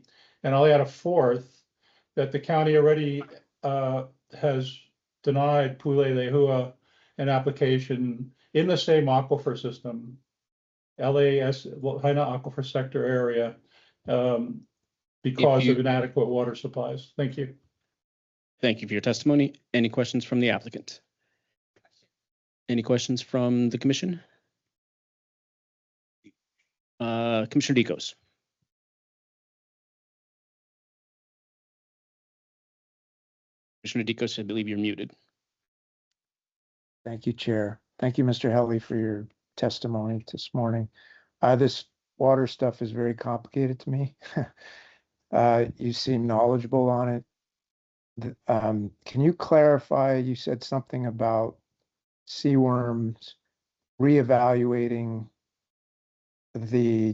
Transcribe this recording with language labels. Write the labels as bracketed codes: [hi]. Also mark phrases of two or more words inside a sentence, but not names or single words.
[en] And I'll add a fourth, that the county already has denied Pule Lehua an application in the same aquifer system, LAS, Lahaina Aquifer Sector area, because of inadequate water supplies. Thank you. Thank you for your testimony. Any questions from the applicant? Any questions from the commission? Commissioner Deacos. Commissioner Deacos, I believe you're muted. Thank you, Chair. Thank you, Mr. Healey, for your testimony this morning. This water stuff is very complicated to me. You seem knowledgeable on it. Can you clarify, you said something about seaworms reevaluating the